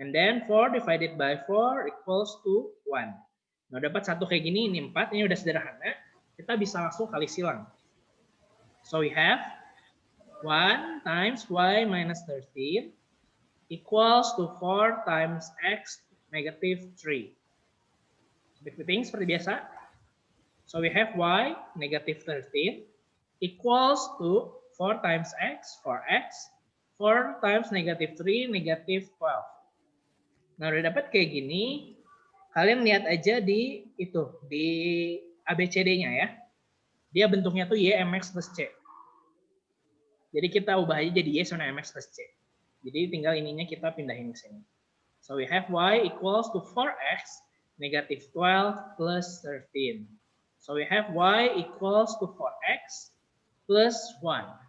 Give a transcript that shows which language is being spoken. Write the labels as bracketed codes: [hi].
[en] And then 4 divided by 4 equals to 1. [id] Nah, dapat satu kayak gini, ini 4. Ini udah sederhana. Kita bisa langsung kali silang. [en] So we have 1 times Y minus 13 equals to 4 times X negative 3. [id] Seperti biasa. [en] So we have Y negative 13 equals to 4 times X, 4X, 4 times negative 3, negative 12. [id] Nah, udah dapat kayak gini, kalian lihat aja di itu, di ABCD-nya ya. Dia bentuknya tuh Y, MX plus C. Jadi kita ubah aja jadi Y sama MX plus C. Jadi tinggal ininya kita pindahin ke sini. [en] So we have Y equals to 4X negative 12 plus 13. So we have Y equals to 4X plus 1.